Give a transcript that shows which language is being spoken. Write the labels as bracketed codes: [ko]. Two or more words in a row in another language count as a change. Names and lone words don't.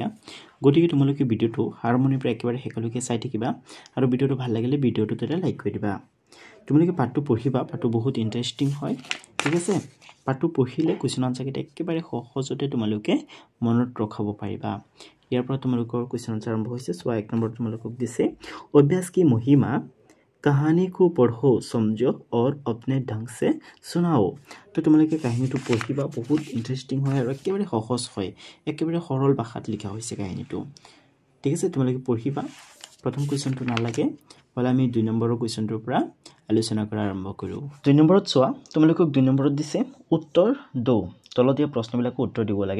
[as] গতিকে তোমালোকে ভিডিঅ'টো আৰম্ভণিৰ পৰা একেবাৰে শেষলৈকে চাই থাকিবা আৰু ভিডিঅ'টো ভাল লাগিলে ভিডিঅ'টোত এটা লাইক কৰি দিবা। তোমালোকে পাঠটো পঢ়িবা, পাঠটো বহুত ইণ্টাৰেষ্টিং হয়, ঠিক আছে। পাঠটো পঢ়িলে [en] question answer [as] একেবাৰে সহজতে তোমালোকে মনত ৰখাব পাৰিবা। ইয়াৰ পৰা তোমালোকৰ [en] question answer [as] আৰম্ভ হৈছে। চোৱা, 1 নম্বৰ তোমালোকক দিছে [hi] अभ्यास की महिमा कहानी को पढ़ो समझो और अपने ढंग से सुनाओ। [as] तो তোমালোকে কাহিনীটো পঢ়িবা, বহুত ইণ্টাৰেষ্টিং হয় আৰু একেবাৰে সহজ হয়, একেবাৰে সৰল ভাষাত লিখা হৈছে কাহিনীটো, ঠিক আছে। তোমালোকে পঢ়িবা। প্ৰথম কুৱেশ্যনটো নালাগে হ'লে আমি 2 নম্বৰৰ কুৱেশ্যনটোৰ পৰা আলোচনা কৰা আৰম্ভ কৰোঁ। 2 নম্বৰত চোৱা, তোমালোকক 2 নম্বৰত দিছে [hi] उत्तर दो, [as] তলত দিয়া প্ৰশ্নবিলাকো উত্তৰ দিব লাগে।